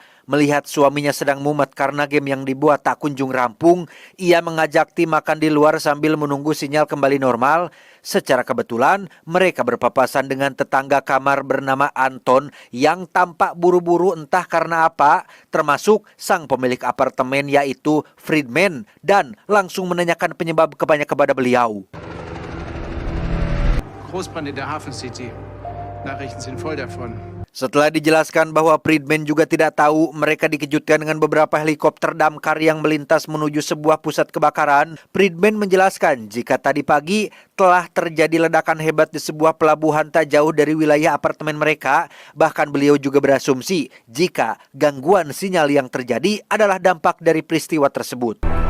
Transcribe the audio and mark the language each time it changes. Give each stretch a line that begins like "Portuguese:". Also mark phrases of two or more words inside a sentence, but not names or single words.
Indonesian: Melihat suaminya sedang mumet karena game yang dibuat tak kunjung rampung, ia mengajak Tim makan di luar sambil menunggu sinyal kembali normal. Secara kebetulan, mereka berpapasan dengan tetangga kamar bernama Anton yang tampak buru-buru entah karena apa, termasuk sang pemilik apartemen yaitu Friedman, dan langsung menanyakan penyebab kepada beliau.
German: Großbrand in der Hafen City. Nachrichten sind voll davon.
Indonesian: Setelah dijelaskan bahwa Friedman juga tidak tahu, mereka dikejutkan dengan beberapa helikopter damkar yang melintas menuju sebuah pusat kebakaran. Friedman menjelaskan jika tadi pagi telah terjadi ledakan hebat di sebuah pelabuhan tak jauh dari wilayah apartemen mereka. Bahkan beliau juga berasumsi jika gangguan sinyal yang terjadi adalah dampak dari peristiwa tersebut.